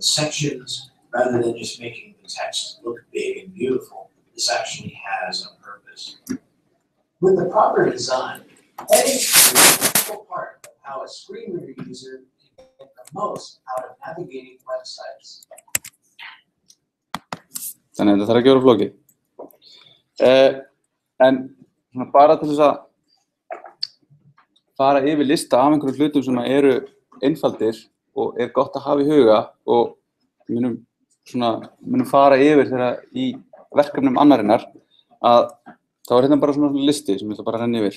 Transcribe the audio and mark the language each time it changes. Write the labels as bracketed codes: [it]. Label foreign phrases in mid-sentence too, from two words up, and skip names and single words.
[en] They denote sections, rather than just making the text look big and beautiful. This actually has a purpose. With the proper design, heading is a critical part of how a screen reader user can get the most out of navigating websites. [is] Þannig að þetta þarf ekki að vera flókið. En bara til þess að fara yfir lista af einhverjum hlutum sem eru einfaldir og gott að hafa í huga og munum fara yfir þegar í verkefnum annarinnar að þá hérna bara svona listi sem ég ætla bara að renna yfir.